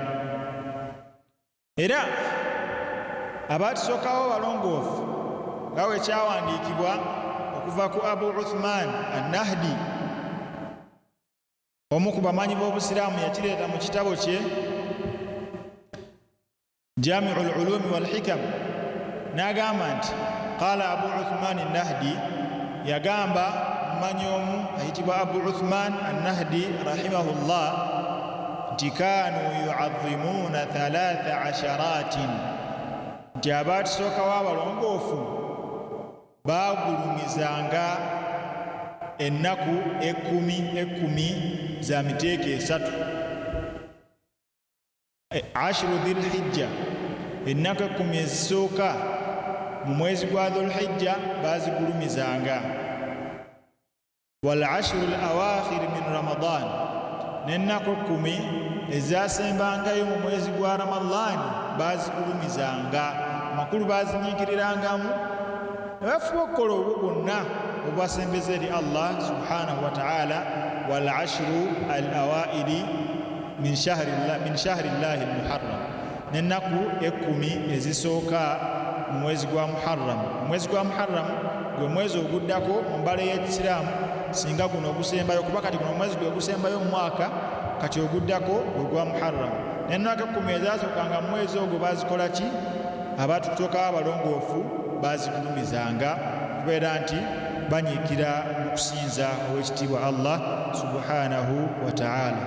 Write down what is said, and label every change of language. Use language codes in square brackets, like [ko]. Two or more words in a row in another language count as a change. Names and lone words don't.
[lg] Era abaatusookawo balongoofu nga bwe kyawandiikibwa okuva ku Abu Uthman an-Nahdi, omu ku bamanyi b'Obusiraamu, yakireeta mu kitabo kye Jami'ul Ulumi wal Hikam, n'agamba nti qaala Abu Uthman an-Nahdi, yagamba mumanyi omu ayitibwa Abu Uthman an-Nahdi rahimahullah nti [ar] كانوا يعظمون [lg] 13 nti abaatusookawo abalongoofu baagulumizanga ennaku 10 za miteeko 3. Ashru Dhul-Hijja, ennaku 10 ezisooka mu mwezi gwa Dhul-Hijja baazigulumizanga. [ar] والعشر الأواخر من رمضان, [lg] n'ennaku 10 ezaasembangayo mu mwezi gwa Ramadaani baazigulumizanga. Amakulu baazinyiikirirangamu ne bafuba okukola obwo bwonna obwasembeza eri [ar] الله سبحانه وتعالى. والعشر الأوائل من شهر الله المحرم, [lg] n'ennaku 10 ezisooka mu mwezi gwa Muharram. Omwezi gwa Muharram gwe mwezi oguddako mu mbala y'Ekisiraamu, singa guno ogusembayo, kuba kati guno omwezi gwe ogusembayo mu mwaka, kati oguddako gwe gwa Muharram. N'ennaku 10 ezaasookanga mu mwezi ogwo baazikola ki? Abaatusokawo abalongoofu baazigulumizanga kubeera nti banyiikira mu kusinza ow'ekitiibwa [ar] الله سبحانه وتعالى.